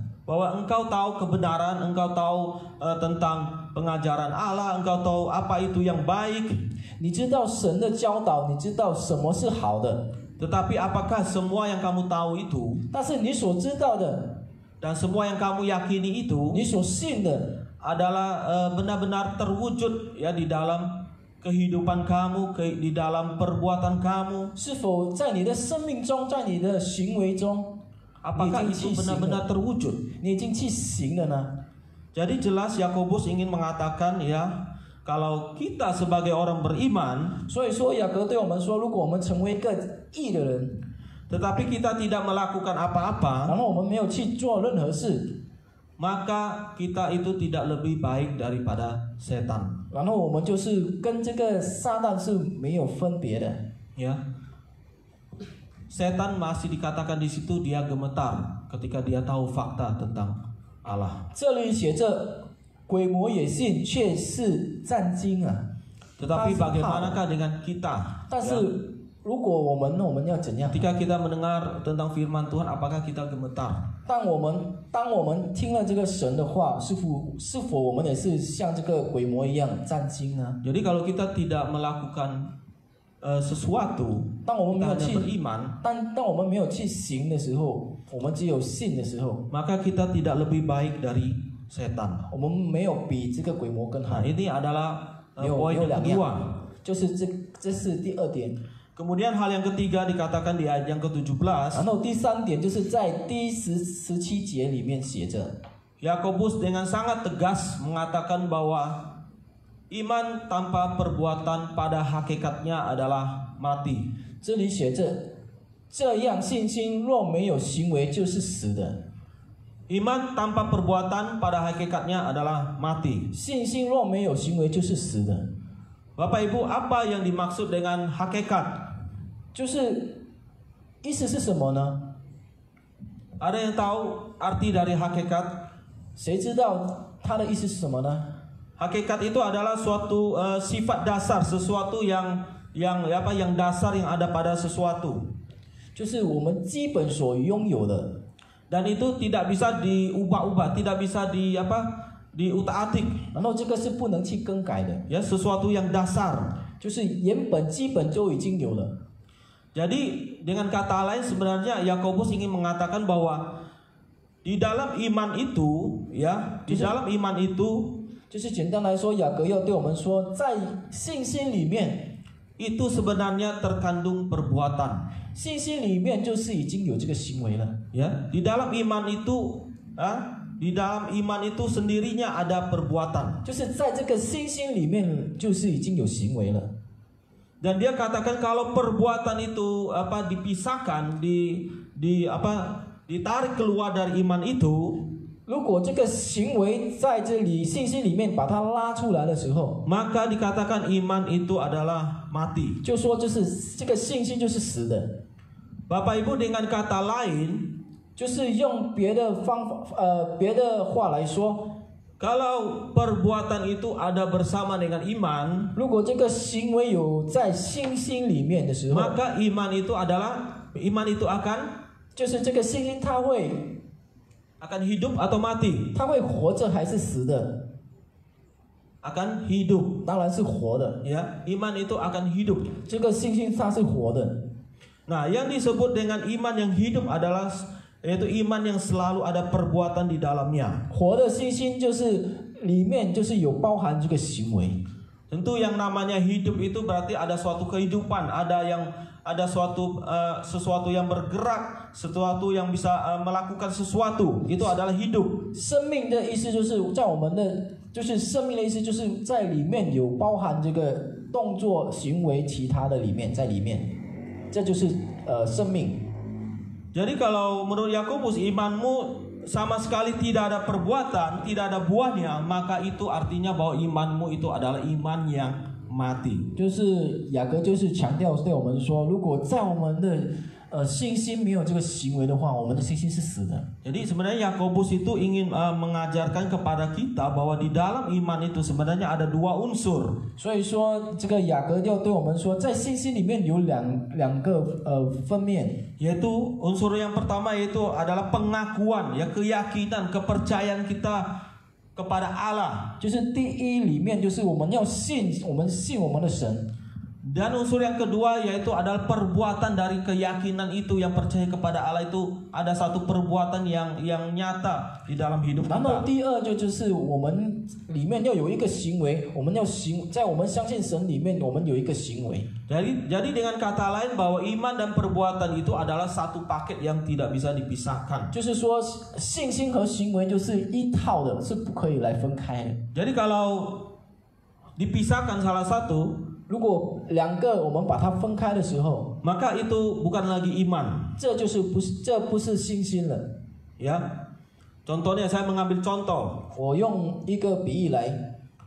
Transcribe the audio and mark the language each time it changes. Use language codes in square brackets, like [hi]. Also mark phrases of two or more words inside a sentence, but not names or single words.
[id] Bahwa engkau tahu kebenaran, engkau tahu tentang pengajaran Allah, engkau tahu apa itu yang baik. [zh] 你知道神的教导，你知道什么是好的， [id] Tetapi apakah semua yang kamu tahu itu [zh] 但是你所知道的， [id] dan semua yang kamu yakini itu [zh] 你所信的， [id] adalah benar-benar terwujud ya di dalam kehidupan kamu, di dalam perbuatan kamu? [zh] 是否在你的生命中，在你的行为中， [id] Apakah [zh] 你已经 [id] itu [zh] 去行 [id] benar-benar [zh] 了？ [id] terwujud? [zh] 你已经去行了呢？ [id] Jadi jelas Yakobus ingin mengatakan ya, kalau kita sebagai orang beriman, [zh] 所以说雅各对我们说，如果我们成为一个义的人， [id] tetapi kita tidak melakukan [zh] 然 [id] apa-apa, [zh] 后我们没有去做任何事， [id] maka kita itu tidak lebih baik daripada setan. [zh] 然后我们就是跟这个撒旦是没有分别的。 [id] ya, setan masih dikatakan di situ dia gemetar ketika dia tahu fakta tentang Allah. [zh] 这里写着鬼魔也信，却是战惊啊。 [id] Tetapi bagaimanakah dengan kita? [zh] 但是如果我们要怎样？ [id] Ketika kita mendengar tentang firman Tuhan, apakah kita gemetar? [zh] 当我们听了这个神的话，是否我们也是像这个鬼魔一样战惊呢？ [id] Jadi kalau kita tidak melakukan sesuatu, [zh] 当我们没有 [id] hanya [zh] 去 [id] beriman, [zh] 当我们没有去行的时候，我们只有信的时候， [id] maka kita tidak lebih baik dari setan. [zh] 我们没有比这个鬼魔更好 [id] Nah,。ini adalah [zh] 有 [id] poin [zh] 有 [id] yang [zh] 两 [id] kedua. [zh] 样，就是这是第二点。 [id] Kemudian hal yang ketiga dikatakan di ayat yang ke-17. [zh] 然后第三点就是在第17节里面写着， [id] Yakobus dengan sangat tegas mengatakan bahwa iman tanpa perbuatan pada hakikatnya adalah mati. [zh] 这里写着，这样信心若没有行为就是死的。 [id] Iman tanpa perbuatan pada hakikatnya adalah mati. [zh] 信心若没有行为就是死的。 [id] Bapak Ibu, apa yang dimaksud dengan hakikat? [zh] 就是意思是什么呢？ [id] Ada yang tahu arti dari hakikat? [zh] 谁知道它的意思是什么呢？ [id] Hakikat itu adalah suatu sifat dasar, sesuatu yang dasar yang ada pada sesuatu. [zh] 就是我们基本所拥有的， [id] Dan itu tidak bisa diubah-ubah, tidak bisa diutak-atik. [zh] 然后这个是不能去更改的， [id] Ya, sesuatu yang dasar. [zh] 就是原本基本就已经有了。 [id] Jadi dengan kata lain sebenarnya Yakobus ingin mengatakan bahwa di dalam iman itu, ya, di dalam iman itu [zh] 就是简单来说，雅各要对我们说，在信心里面， [id] itu sebenarnya terkandung perbuatan. [zh] 信心里面就是已经有这个行为了。 [id] Ya, di dalam iman itu, di dalam iman itu sendirinya ada perbuatan. [zh] 就是在这个信心里面，就是已经有行为了。 [id] Dan dia katakan kalau perbuatan itu dipisahkan, ditarik keluar dari iman itu, [zh] 如果这个行为在这里信心里面把它拉出来的时候， [id] maka dikatakan iman itu adalah mati. [zh] 就说就是这个信心就是死的。 [id] Bapak Ibu, dengan kata lain, [zh] 就是用别的话来说， [id] kalau perbuatan itu ada bersama dengan iman, [zh] 如果这个行为有在信心里面的时候， [id] maka iman itu akan [zh] 就是这个信心它会 [id] hidup atau mati? [zh] 它会活着还是死的？ [id] Akan hidup. [zh] 当然是活的。 [id] Ya, iman itu akan hidup. [zh] 这个信心它是活的。 [id] Nah, yang disebut dengan iman yang hidup adalah yaitu iman yang selalu ada perbuatan di dalamnya. [zh] 活的信心就是里面就是有包含这个行为。 [id] Tentu yang namanya hidup itu berarti ada suatu kehidupan, ada sesuatu yang bergerak, sesuatu yang bisa melakukan sesuatu. Itu adalah hidup. [zh] 生命的意思就是在我们的，就是生命的意思就是在里面有包含这个动作、行为、其他的里面在里面，这就是生命。 [id] Jadi kalau menurut Yakobus imanmu sama sekali tidak ada perbuatan, tidak ada buahnya, maka itu artinya bahwa imanmu itu adalah iman yang mati. [zh] 就是雅各就是强调对我们说，如果在我们的信心没有这个行为的话，我们的信心是死的。 [id] Jadi sebenarnya Yakobus itu ingin mengajarkan kepada kita bahwa di dalam iman itu sebenarnya ada dua unsur. [zh] 所以说，这个雅各要对我们说，在信心里面有两个分面， [id] Yaitu unsur yang pertama yaitu adalah pengakuan, ya, keyakinan, kepercayaan kita kepada Allah. [zh] 就是第一里面就是我们要信，我们信我们的神。 [id] Dan unsur yang kedua yaitu adalah perbuatan dari keyakinan itu, yang percaya kepada Allah itu ada satu perbuatan yang nyata di dalam hidup [zh] 然后 [id] kita. [zh] 第二就是我们里面要有一个行为，我们要行，在我们相信神里面，我们有一个行为。 [id] Jadi dengan kata lain bahwa iman dan perbuatan itu adalah satu paket yang tidak bisa dipisahkan. [zh] 就是说，信心和行为就是一套的，是不可以来分开的。 [id] Jadi kalau dipisahkan salah satu, [zh] 如果两个我们把它分开的时候， [id] maka itu bukan lagi iman. [zh] 这不是信心了。 [id] Ya, contohnya saya mengambil contoh. [zh] 我用一个比喻来，